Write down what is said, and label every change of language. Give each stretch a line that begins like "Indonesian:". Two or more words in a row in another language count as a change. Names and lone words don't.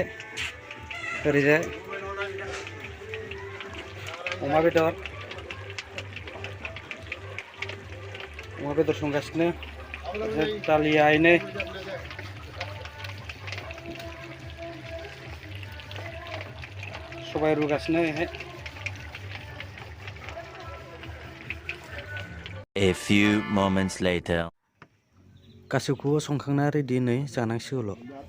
Bodo: ओरैजाय अमा बेदर संगासिनो। दालिया आइनै सबाय रुगासिनो।
English: A few moments later.
Bodo: गासैखौबो संखांना रेडि नै जानांसिगौल'।